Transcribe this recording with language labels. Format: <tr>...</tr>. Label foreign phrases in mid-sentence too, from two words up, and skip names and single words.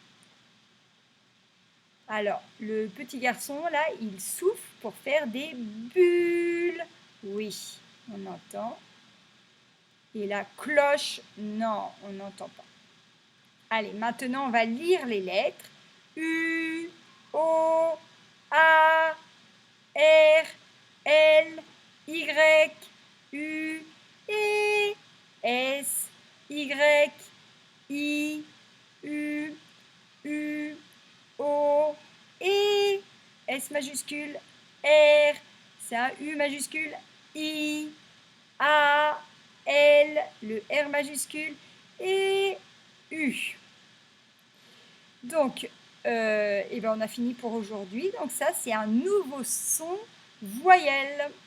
<fr>Alors, le petit garçon, là, il souffle pour faire des bulles. Oui, on entend. Et la cloche, non, on n'entend pas. Allez, maintenant, on va lire les lettres. U, O, A, R, L, Y, U, E, S, Y, I, U, U, O, S majuscule, R, c'est un U majuscule, I, A, L, le R majuscule et U. Donc, eh ben on a fini pour aujourd'hui. Donc ça, c'est un nouveau son voyelle.</fr>